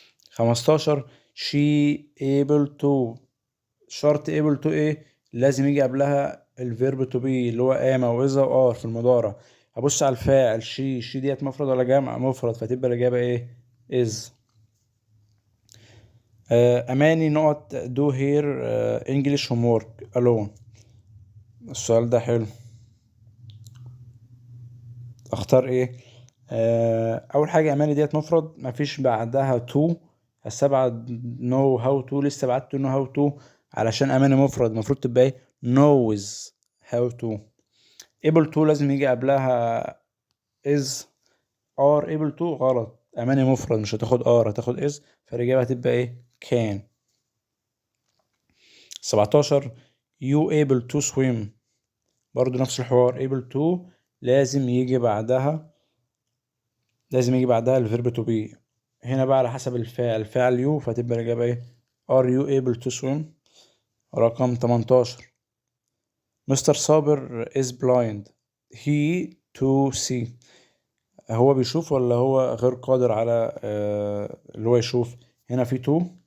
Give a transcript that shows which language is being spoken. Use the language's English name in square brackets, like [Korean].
[English] 15 she able to. [Arabic] شرط [English] able to [Arabic] ايه؟ لازم يجي قبلها الفيرب [English] to be [Arabic] اللي هو am او is او are في المضارع. هبص على الفاعل she ديت مفرد ولا جمع؟ مفرد، فتبقى الإجابة ايه؟ is. [English] أماني [Arabic] نقط [English] do here English homework alone. [Arabic] السؤال ده حلو. اختار ايه؟ اول حاجة أماني ديت مفرد مفيش بعدها to، هستبعد [English] know how to. [Arabic] لسه بعدت know how to علشان أماني مفرد المفروض تبقى ايه؟ [English] knows how to. [Arabic] able to لازم يجي قبلها is are able to غلط، أماني مفرد مش هتاخد are هتاخد is، فالإجابة هتبقى ايه؟ can. [English] 17 you able to swim. [Arabic] برضو نفس الحوار able to لازم يجي بعدها الفيرب to be. هنا بقى على حسب الفعل you، فتبقى الإجابة ايه؟ [English] are you able to swim. [Arabic] رقم [English] 18 mister صابر is blind he to see. [Arabic] هو بيشوف ولا هو غير قادر على اللي هو يشوف؟ هنا في تو،